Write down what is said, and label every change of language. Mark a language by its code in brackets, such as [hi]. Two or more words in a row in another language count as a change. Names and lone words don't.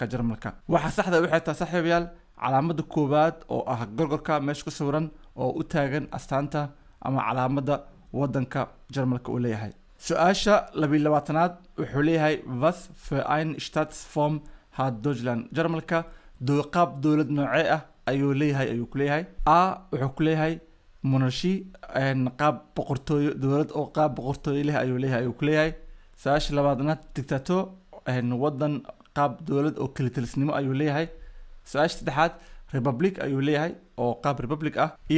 [so] Jarmalka waxa saxda waxay tahay saaxiibayaal calaamada koobaad oo ah gorgorka meesha ku sawiran oo u taagan astaanta ama calaamada wadanka Jarmalka uu leeyahay su'aasha 22aad wuxuu leeyahay [de] was für ein Staatsform hat Deutschland [so] Jarmalka qaab dawlad noocee ah ayuu leeyahay ayuu ku leeyahay a wuxuu ku leeyahay monarchy qaab boqortooyo dawlad oo qaab boqortooyo leh ayuu leeyahay ayuu ku leeyahay su'aasha labaadna dictator wadan qaab dawlad oo kala talisnimo ayuu leeyahay su'aasha saddexaad republic ayuu leeyahay oo qaab republic ah iyo